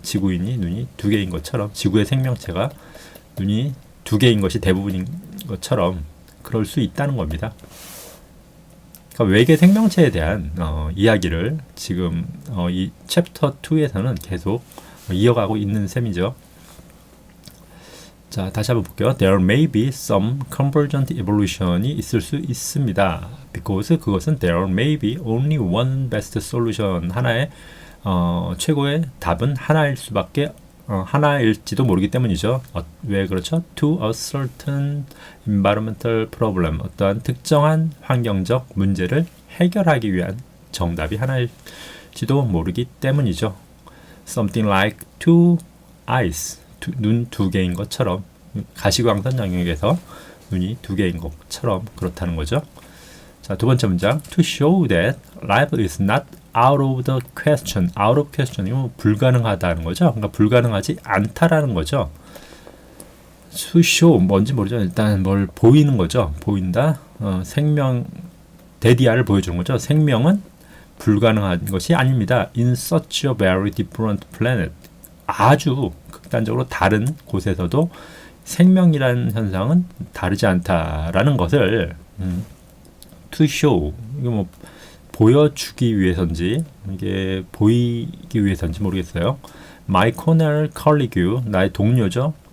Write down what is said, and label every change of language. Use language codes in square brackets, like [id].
[ko] 지구인이 눈이 두 개인 것처럼, 지구의 생명체가 눈이 두 개인 것이 대부분인 것처럼 그럴 수 있다는 겁니다. 그러니까 외계 생명체에 대한 이야기를 지금 이 챕터 2에서는 계속 이어가고 있는 셈이죠. 자, 다시 한번 볼게요. [en] There may be some convergent evolution이 [ko] 있을 수 있습니다. [en] Because [ko] 그것은 [en] there may be only one best solution. [ko] 하나의 최고의 답은 하나일 수밖에 하나일지도 모르기 때문이죠. 왜 그렇죠? [en] To a certain environmental problem. [ko] 어떠한 특정한 환경적 문제를 해결하기 위한 정답이 하나일지도 모르기 때문이죠. [en] Something like two eyes. [ko] 눈 두 개인 것처럼, 가시광선 영역에서 눈이 두 개인 것처럼 그렇다는 거죠. 자, 두 번째 문장. [en] To show that life is not out of the question. out of question [ko] 이면 불가능하다는 거죠. 그러니까 불가능하지 않다라는 거죠. [en] To show [ko] 뭔지 모르죠. 일단 뭘 보이는 거죠. 보인다. 생명 데디아를 보여주는 거죠. 생명은 불가능한 것이 아닙니다. [en] In such a very different planet. [ko] 아주 극단적으로 다른 곳에서도 생명이라는 현상은 다르지 않다라는 것을 [en] to show, [ko] 이거 뭐 보여주기 위해서인지 이게 보이기 위해서인지 모르겠어요. [en] My Cornell colleague, [ko] 나의 동료죠.